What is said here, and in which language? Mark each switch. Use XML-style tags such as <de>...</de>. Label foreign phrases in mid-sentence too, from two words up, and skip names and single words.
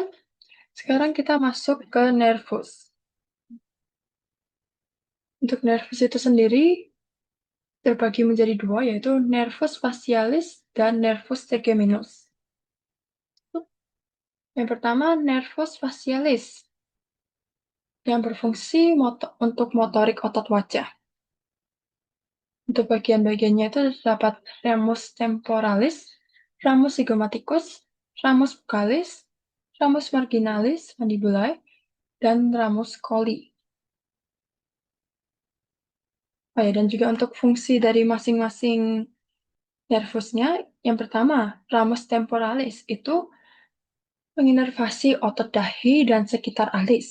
<id>Sekarang kita masuk ke nervus. Untuk nervus itu sendiri terbagi menjadi dua, yaitu nervus facialis dan nervus trigeminus. Yang pertama, nervus facialis yang berfungsi untuk motorik otot wajah. Untuk bagian-bagiannya itu terdapat ramus temporalis, ramus zygomaticus, ramus buccalis, ramus marginalis mandibulae, dan ramus coli. Oh ya, dan juga untuk fungsi dari masing-masing nervusnya, yang pertama, ramus temporalis itu menginervasi otot dahi dan sekitar alis.</id>